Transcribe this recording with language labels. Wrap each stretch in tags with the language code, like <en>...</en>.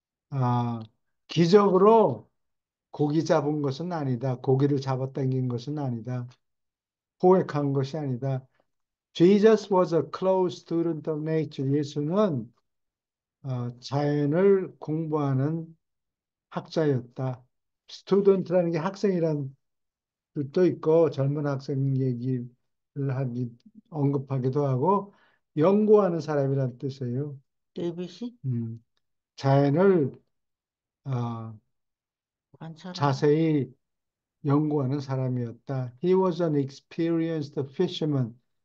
<ko>아, 기적으로 고기 잡은 것은 아니다. 고기를 잡아당긴 것은 아니다. 포획한 것이 아니다.</ko> <en>Jesus was a close student of nature.</en> <ko>예수는 자연을 공부하는 학자였다. 스튜던트라는 게 학생이란 뜻도 있고 젊은 학생 얘기를 언급하기도 하고 연구하는 사람이란 뜻이에요. 데이빗이 음, 자연을 어, 관찰하는 자세히 연구하는 사람이었다.</ko> <en>He was an experienced fisherman.</en>